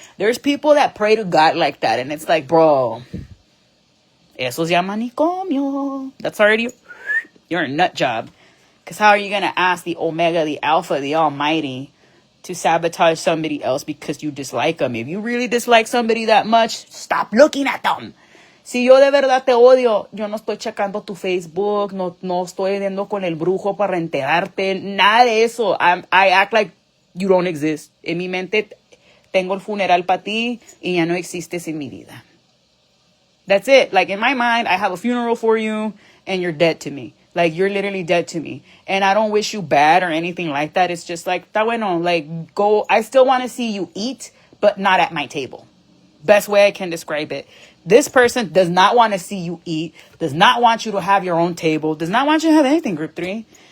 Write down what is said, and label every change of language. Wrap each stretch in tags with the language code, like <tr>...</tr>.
<en>There's people that pray to God like that, and it's like, bro,</en> <es>eso se llama manicomio.</es> <en>That's already, you're a nut job. Because how are you going to ask the Omega, the Alpha, the Almighty to sabotage somebody else because you dislike them? If you really dislike somebody that much, stop looking at them.</en> <es>Si yo de verdad te odio, yo no estoy checando tu Facebook, no estoy yendo con el brujo para enterarte, nada de eso.</es> <en>I act like you don't exist.</en> <es>En mi mente tengo el funeral para ti y ya no existes en mi vida.</es> <en>That's it. Like, in my mind, I have a funeral for you and you're dead to me. Like, you're literally dead to me. And I don't wish you bad or anything like that. It's just like,</en> <es>está bueno,</es> <en>like, go. I still want to see you eat, but not at my table. Best way I can describe it. This person does not want to see you eat, does not want you to have your own table, does not want you to have anything, group 3.</en>